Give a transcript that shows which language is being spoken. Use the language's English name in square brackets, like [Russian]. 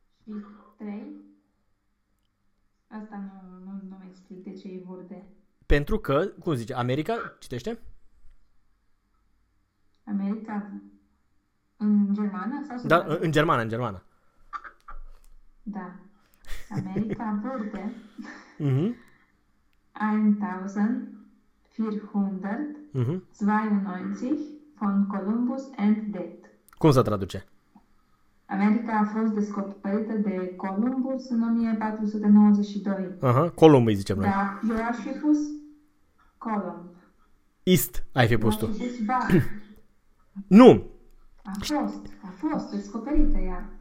[Romanian] Și 3. Asta nu mi explic de ce e vorbe. Pentru că, cum zice, America, citește? America... În germană sau? Da, în germană, în germană. Da. [German] America wurde 1492 von Columbus entdeckt. [Romanian] Cum se traduce? America a fost descoperită de Columbus în 1492. Columb îi zicem noi. Da, eu aș fi pus Columb. East ai fi pus tu. Nu. A fost descoperită ea.